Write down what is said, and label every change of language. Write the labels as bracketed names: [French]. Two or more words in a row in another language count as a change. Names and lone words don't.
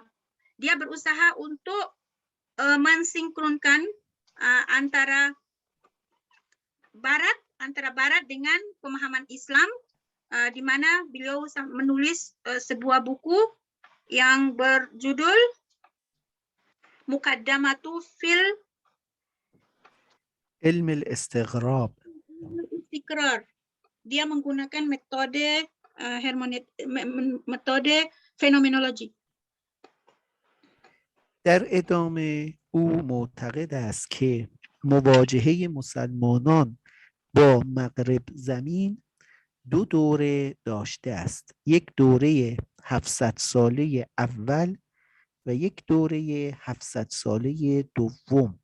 [Indonesian] Dia berusaha untuk mensinkronkan antara Barat dengan pemahaman Islam, di mana beliau menulis sebuah buku yang berjudul Muqaddamatu fil Ilm al-Istighrab. Dia menggunakan metode metode fenomenologi. [Persian] در ادامه او معتقد است که مواجهه مسلمانان با مغرب زمین دو دوره داشته است. یک دوره 700 ساله اول و یک دوره 700 ساله دوم.